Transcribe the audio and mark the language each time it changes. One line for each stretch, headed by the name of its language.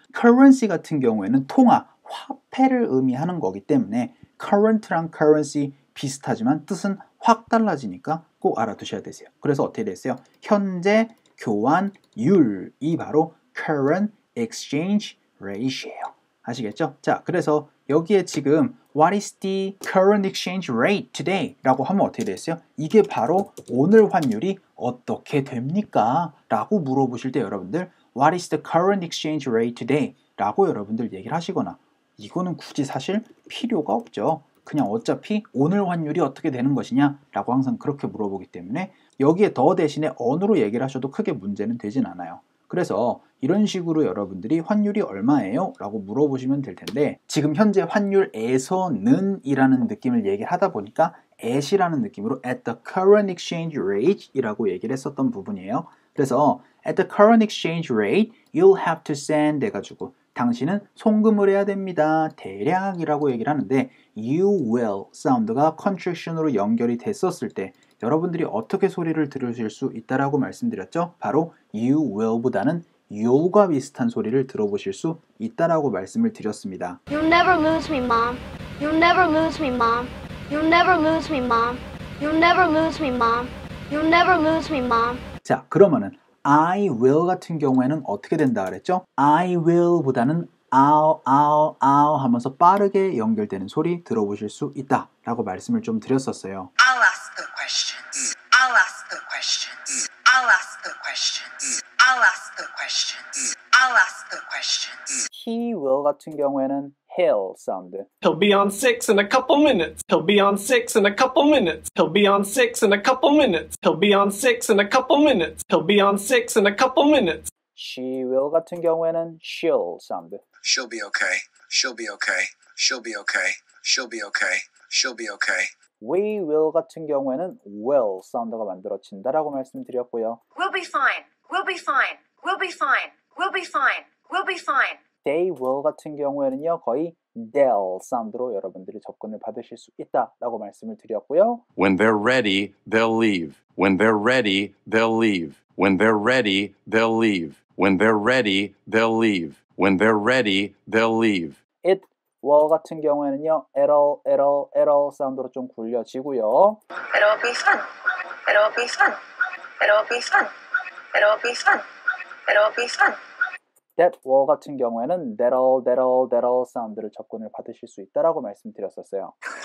Korean: currency 같은 경우에는 통화, 화폐를 의미하는 거기 때문에 current랑 currency 비슷하지만 뜻은 확 달라지니까 꼭 알아두셔야 되세요. 그래서 어떻게 됐어요? 현재 교환율이 바로
English: current exchange rate
Korean: 이에요. 아시겠죠? 자, 그래서 여기에 지금
English: What is the current exchange rate today?
Korean: 라고 하면 어떻게 됐어요? 이게 바로 오늘 환율이 어떻게 됩니까? 라고 물어보실 때 여러분들
English: What is the current exchange rate today?
Korean: 라고 여러분들 얘기를 하시거나, 이거는 굳이 사실 필요가 없죠. 그냥 어차피 오늘 환율이 어떻게 되는 것이냐 라고 항상 그렇게 물어보기 때문에 여기에 더 대신에 on으로 얘기를 하셔도 크게 문제는 되진 않아요. 그래서 이런 식으로 여러분들이 환율이 얼마예요? 라고 물어보시면 될 텐데, 지금 현재 환율에서는 이라는 느낌을 얘기를 하다 보니까 at이라는 느낌으로
English: at the current exchange rate
Korean: 이라고 얘기를 했었던 부분이에요.
English: 그래서 at the current exchange rate you'll have to send
Korean: 해가지고 당신은 송금을 해야 됩니다. 대략이라고 얘기를 하는데 you will 사운드가 contraction으로 연결이 됐었을 때 여러분들이 어떻게 소리를 들으실 수 있다라고 말씀드렸죠? 바로 you will보다는 you'll과 비슷한 소리를 들어보실 수 있다라고 말씀을 드렸습니다.
English: You'll never lose me, Mom. You'll never lose me, Mom. You'll never lose me, Mom. You'll never lose me, Mom. You'll never lose me, Mom.
Korean: 자, 그러면은 I will 같은 경우에는 어떻게 된다 그랬죠? I will보다는 I'll 하면서 빠르게 연결되는 소리 들어보실 수 있다 라고 말씀을 좀 드렸었어요.
English: I'll ask the questions. I'll ask the questions. I'll ask the questions. I'll ask the questions. I'll ask the questions.
Korean: He will 같은 경우에는 he'll 사운드.
English: He'll be on 6 in a couple minutes. He'll be on 6 in a couple minutes. He'll be on 6 in a couple minutes. He'll be on 6 in a couple minutes. He'll be on 6 in a couple minutes.
Korean: She will 같은 경우에는 she'll 사운드.
English: She'll be okay. She'll be okay. She'll be okay. She'll be okay. She'll be okay.
Korean: We will 같은 경우에는 will 사운드가 만들어진다라고 말씀드렸고요.
English: We'll be fine. We'll be fine. We'll be fine. We'll be fine. We'll be fine.
Korean: They will 같은 경우에는요, 거의 they'll 사운드로 여러분들이 접근을 받으실 수 있다라고 말씀을 드렸고요.
English: When they're ready, they'll leave. When they're ready, they'll leave. When they're ready, they'll leave. When they're ready, they'll leave. When they're ready, they'll leave.
Korean: It will 같은 경우에는요, it'll 사운드로 좀 굴려지고요.
English: It'll be fun. It'll be fun. It'll be fun. It'll be fun. It'll be fun.
Korean: That will 같은 경우에는 that'll 사운드를 접근을 받으실 수 있다라고 말씀드렸었어요.